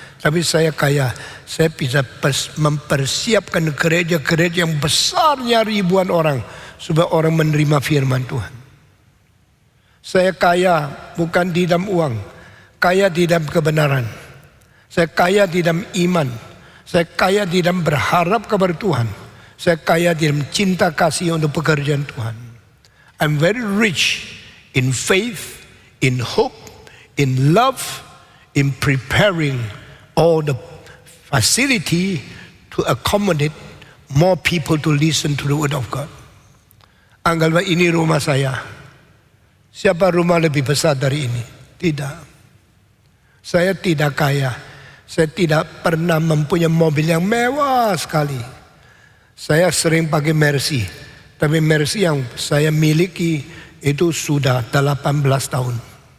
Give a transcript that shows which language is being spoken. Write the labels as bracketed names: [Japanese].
[Indonesian] Tapi saya kaya, saya bisa mempersiapkan gereja-gereja yang besarnya ribuan orang supaya orang menerima firman Tuhan. Saya kaya bukan di dalam uang, kaya di dalam kebenaran. Saya kaya di dalam iman. Saya kaya di dalam berharap kepada Tuhan. Saya kaya di dalam cinta kasih untuk pekerjaan Tuhan. [English] I'm very rich in faith, in hope, in love, in preparing all the facility to accommodate more people to listen to the word of God. [Indonesian] Anggaplah ini rumah saya. Siapa rumah lebih besar dari ini? Tidak. Saya tidak kaya. Saya tidak pernah mempunyai mobil yang mewah sekali. Saya sering pakai Mercy. Tapi Mercy yang saya miliki itu sudah 18 tahun.